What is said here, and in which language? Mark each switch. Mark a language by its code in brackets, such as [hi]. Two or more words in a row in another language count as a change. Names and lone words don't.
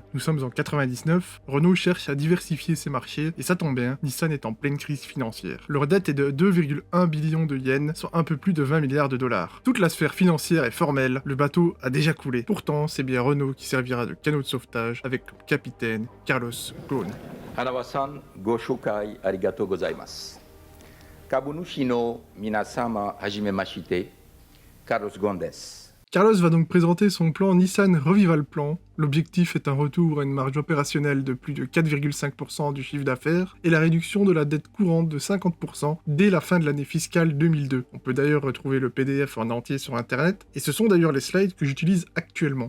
[fr] Nous sommes en 99, Renault cherche à diversifier ses marchés, et ça tombe bien, Nissan est en pleine crise financière. Leur dette est de 2,1 billions de yens, soit un peu plus de 20 milliards de dollars. Toute la sphère financière est formelle, le bateau a déjà coulé. Pourtant, c'est bien Renault qui servira de canot de sauvetage, avec comme capitaine Carlos Ghosn. [ja] Hanawaさん、ご紹介ありがとうございます. 株主の皆様はじめまして、Carlos Ghosnです. [fr] Carlos va donc présenter son plan Nissan Revival Plan. L'objectif est un retour à une marge opérationnelle de plus de 4,5% du chiffre d'affaires et la réduction de la dette courante de 50% dès la fin de l'année fiscale 2002. On peut d'ailleurs retrouver le PDF en entier sur internet, et ce sont d'ailleurs les slides que j'utilise actuellement.